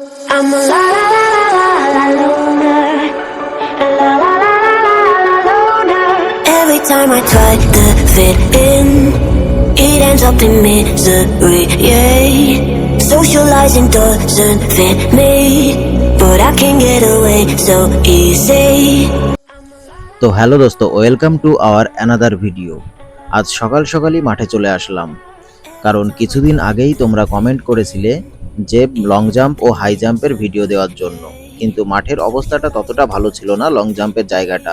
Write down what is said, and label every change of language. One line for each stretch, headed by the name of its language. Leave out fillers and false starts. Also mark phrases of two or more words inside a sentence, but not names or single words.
English: I'm a la la la la la la loner. La la la la la la loner. Every time I try to fit in, it ends up in misery, yeah. Socializing doesn't fit me, but I can get away so easy.
Bangla: তো হ্যালো দোস্ত,
English: welcome to our another video.
Bangla: আজ সকাল সকালই মাঠে চলে আসলাম, কারণ কিছুদিন আগেই তোমরা কমেন্ট করেছিলে যে
English: long jump
Bangla: ও
English: high jump
Bangla: ভিডিও দেওয়ার জন্য, কিন্তু মাঠের অবস্থাটা ততটা ভালো ছিল না,
English: long jump
Bangla: জায়গাটা।